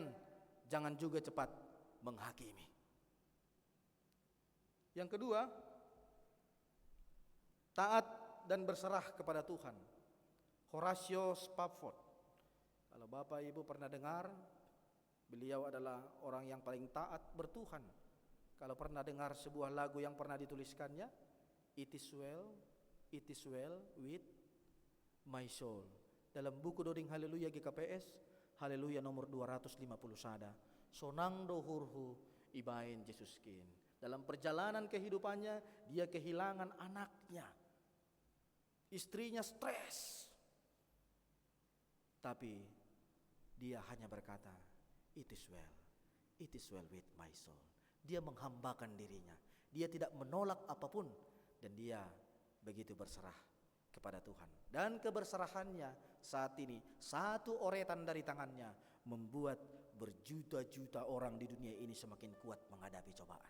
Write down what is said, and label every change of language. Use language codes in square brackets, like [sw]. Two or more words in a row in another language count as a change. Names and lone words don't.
[id] Jangan juga cepat menghakimi. Yang kedua, taat dan berserah kepada Tuhan. Horatio Spafford, kalau Bapak Ibu pernah dengar, beliau adalah orang yang paling taat bertuhan. Kalau pernah dengar sebuah lagu yang pernah dituliskannya, [en] It is well with my soul. [id] Dalam buku Doding Haleluya GKPS, Haleluya nomor 250 sada. [smr] Sonang dohurhu ibain Jesuskin. [id] Dalam perjalanan kehidupannya, dia kehilangan anaknya. Istrinya stres. Tapi dia hanya berkata, [en] It is well with my soul. [id] Dia menghambakan dirinya. Dia tidak menolak apapun. Dan dia begitu berserah kepada Tuhan. Dan keberserahannya saat ini, satu oretan dari tangannya membuat berjuta-juta orang di dunia ini semakin kuat menghadapi cobaan.